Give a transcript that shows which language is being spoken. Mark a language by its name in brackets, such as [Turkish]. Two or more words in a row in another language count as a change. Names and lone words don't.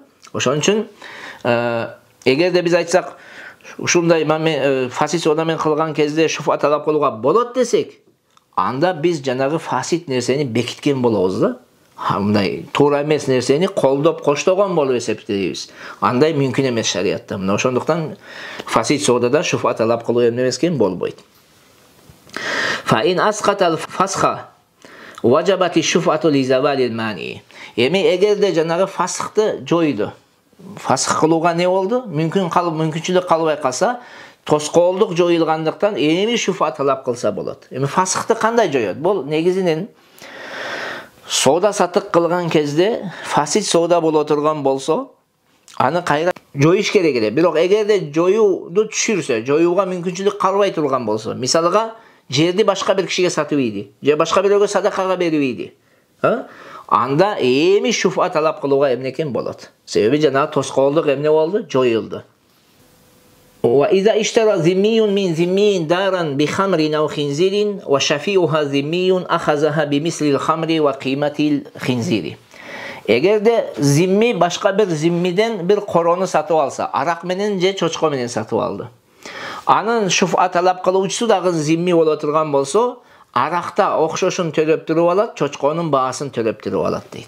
[Kyrgyz] Ошон үчүн эгерде биз айтсак, ушундай фасид соода менен кылган кезде шуфа талап кылууга болот десек, анда биз жанагы фасид нерсени бекиткен болобуз да. Мындай туура эмес нерсени колдоп коштогон болуп эсептейбиз. Андай мүмкүн эмес шариятта. Мына ошондуктан фасид соодада шуфа талап кылуу эмне эмескен болбойт. [Arabic] فإن أسقط الفسخ وجبت الشفعة لزوال المانع. [Kyrgyz] Эми эгерде жанагы фасыкты жойду. Фасык кылууга не болду? Мүмкүнчүлүк калбай калса, тоскоолдук жоюлгандыктан эми шуфа талап кылса болот. Эми фасыкты кандай жоёт? Бул негизинен соода сатык кылган кезде фасид соода боло турган болсо, аны кайра жоюш керек эле. Бирок эгерде жоюуду түшүрсө, жоюуга мүмкүнчүлүк калбай турган болсо, мисалга жерди башка бир кишиге сатып ийди, же башка бирөөгө садакага берип ийди. Анда эми шуфа талап кылууга эмнекен болот. Себеби жанагы тоскоолдук эмне болду? Жоюлду. [Arabic] وإذا اشترى ذمي من ذمي دارا بخمر أو خنزير وشفيعها ذمي أخذها بمثل الخمر وقيمة الخنزير. [Kyrgyz] Эгерде зимми башка бир зиммиден бир корону сатып алса, арак менен же чочко менен сатып алды. Анын шуфа талап кылуучусу дагы зимми боло турган болсо, аракта окшошун төлөп туруп алат, чочконун баасын төлөп туруп алат дейт.